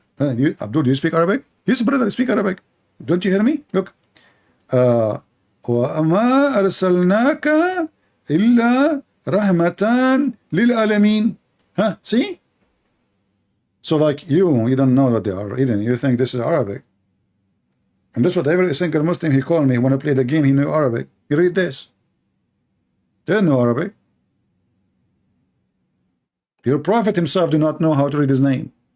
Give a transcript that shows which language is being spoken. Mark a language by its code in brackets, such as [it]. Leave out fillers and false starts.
[en] Abdul, do you speak Arabic? Yes, brother, speak Arabic. Don't you hear me? Look. [ar] وما أرسلناك إلا رحمة للعالمين. [en] Huh? See? So like you don't know what they are reading. You think this is Arabic. And that's what every single Muslim he called me when I played the game, he knew Arabic. You read this. They don't know Arabic. Your Prophet himself do not know how to read his name.